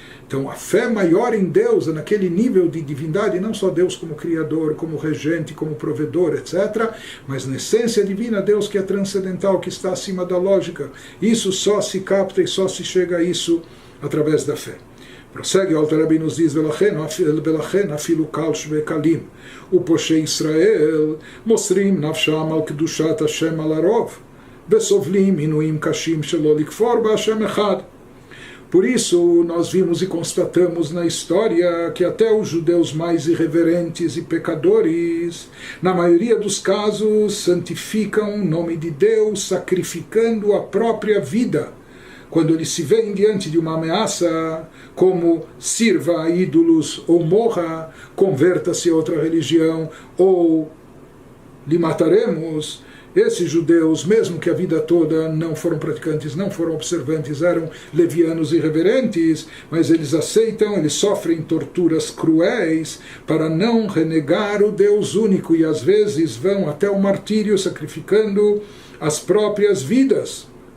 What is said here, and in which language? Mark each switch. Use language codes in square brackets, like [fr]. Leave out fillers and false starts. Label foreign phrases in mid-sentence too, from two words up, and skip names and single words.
[pt] Então a fé maior em Deus, naquele nível de divindade, não só Deus como Criador, como Regente, como Provedor, etc., mas na essência divina, Deus que é transcendental, que está acima da lógica. Isso só se capta e só se chega a isso através da fé. Prossegue, o Alter Rebbe nos diz, [he] ולכן אפילו קל שווה קלים, ופושעי ישראל מוסרים נפשם על קדושת השם על הרוב, וסובלים עינויים קשים שלא לכפור בהשם אחד. [pt] Por isso, nós vimos e constatamos na história que até os judeus mais irreverentes e pecadores, na maioria dos casos, santificam o nome de Deus, sacrificando a própria vida. Quando eles se veem diante de uma ameaça, como sirva a ídolos ou morra, converta-se a outra religião ou lhe mataremos, esses judeus, mesmo que a vida toda não foram praticantes, não foram observantes, eram levianos e irreverentes, mas eles aceitam, eles sofrem torturas cruéis para não renegar o Deus único e às vezes vão até o martírio sacrificando as próprias vidas.